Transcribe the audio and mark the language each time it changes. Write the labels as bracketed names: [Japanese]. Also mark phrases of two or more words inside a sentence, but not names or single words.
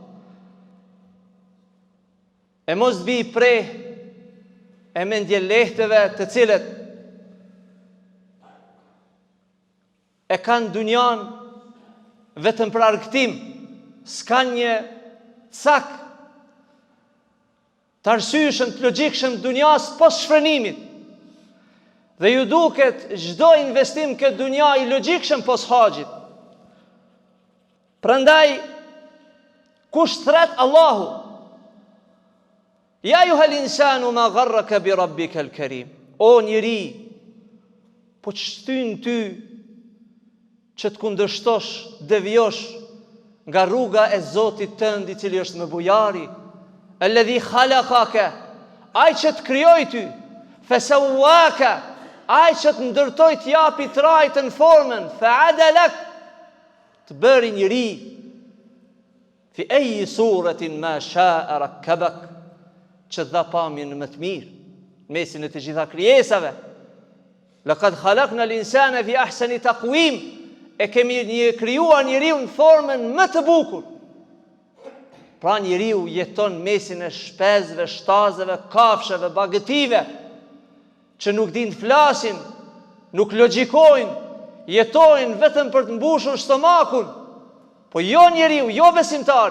[Albanian] E mos bi prej e mendje lehtëve të cilët e kanë dunjan vetëm për argëtim, s'kan një cak të arsyeshëm, të logjikshëm dunjas pos shfrenimit. Dhe ju duket çdo investim këtë dunja i logjikshëm pos haxhit. [Arabic] Prandaj kush thret Allahu, يا أيها الإنسان ما غرك بربك الكريم. [Albanian] O njeri, po ç'shtyn ty që të kundërshtosh, devjosh nga rruga e Zotit tënd i cili është më bujari, [Arabic] الذي خلقك, [Albanian] ai që të krijoi ty, fasawaka, ai që të ndërtoi të japi trajtën formën, fa'adalak, të bëri njeri, [Arabic] في أي صورة ما شاء ركبك, [Albanian] që dha pamjen më të mirë, mesin e të gjitha krijesave. [Arabic] لقد خلقنا الإنسان في أحسن تقويم, [Albanian] e kemi krijuar njeriu në formën më të bukur. Pra njeriu jeton mesin e shpezëve, shtazëve, kafshëve, bagëtive, që nuk din të flasin, nuk logjikojnë, jetojnë vetëm për të mbushur stomakun, po jo njeriu, jo besimtari.